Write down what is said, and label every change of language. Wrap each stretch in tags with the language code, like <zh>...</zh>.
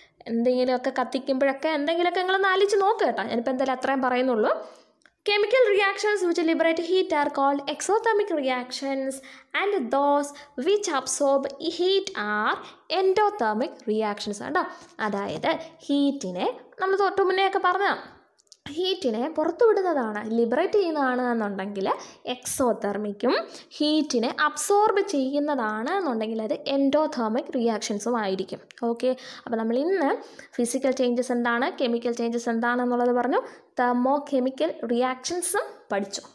<ml>എന്തെങ്കിലുമൊക്കെ കത്തിക്കുമ്പോഴൊക്കെ എന്തെങ്കിലുമൊക്കെ നിങ്ങളൊന്ന് ആലോചിച്ച് നോക്കുക കേട്ടോ. ഞാനിപ്പോൾ എന്തായാലും അത്രയും പറയുന്നുള്ളൂ.</ml> <en>Chemical reactions which liberate heat are called exothermic reactions, and those which absorb heat are endothermic reactions.</en> <ml>അതായത് ഹീറ്റിനെ നമ്മൾ തൊട്ട് മുന്നേയൊക്കെ പറഞ്ഞതാണ്, ഹീറ്റിനെ പുറത്തുവിടുന്നതാണ്, ലിബറേറ്റ് ചെയ്യുന്നതാണ് എന്നുണ്ടെങ്കിൽ എക്സോതെർമിക്കും, ഹീറ്റിനെ അബ്സോർബ് ചെയ്യുന്നതാണ് എന്നുണ്ടെങ്കിൽ അത് എൻഡോതെർമിക് റിയാക്ഷൻസും ആയിരിക്കും. ഓക്കെ, അപ്പോൾ നമ്മൾ ഇന്ന് ഫിസിക്കൽ ചേഞ്ചസ് എന്താണ്, കെമിക്കൽ ചേഞ്ചസ് എന്താണെന്നുള്ളത് പറഞ്ഞു, തെർമോ കെമിക്കൽ റിയാക്ഷൻസും പഠിച്ചു.</ml>